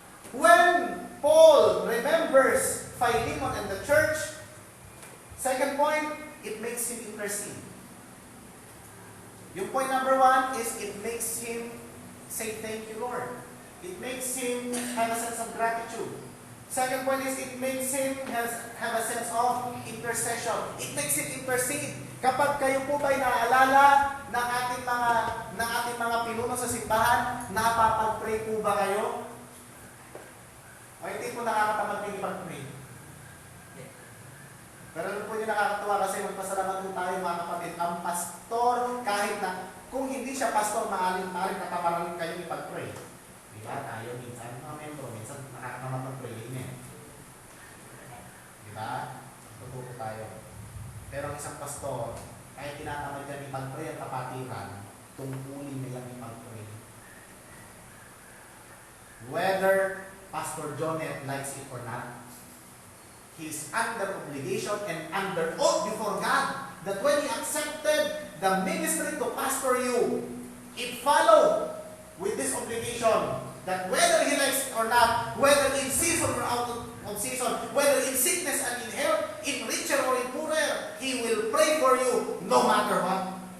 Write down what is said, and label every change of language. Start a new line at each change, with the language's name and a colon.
English: When Paul remembers Philemon and the church, second point, it makes him intercede. Yung point number 1 is it makes him say thank you, Lord. It makes him have a sense of gratitude. Second point is it makes him have a sense of intercession. It makes him intercede.
Filipino: Kapag kayo po ba'y naaalala ng ating mga pinuno sa simbahan, napapag-pray po ba kayo? O hindi po nakakatamad kayo ipag-pray? Pero ano po yung nakakatuwa kasi magpasalamat po tayo mga kapatid. Ang pastor, kahit na kung hindi siya pastor, maaaring katamaran kayo ipag-pray. Diba? Tayo minsan mga membro, minsan nakakatamad mag-pray. Amen. Diba? Tututo tayo. Pero ang isang pastor, kahit tinatamad niya ipag-pray ang kapatiran, tungkulin nilang ipag-pray.
English: Whether Pastor Jonel likes it or not, he's under obligation and under oath before God that when he accepted the ministry to pastor you, it followed with this obligation that whether he likes it or not, whether in season or out of season, whether in sickness and in health, in richer or in poorer, he will pray for you no matter what.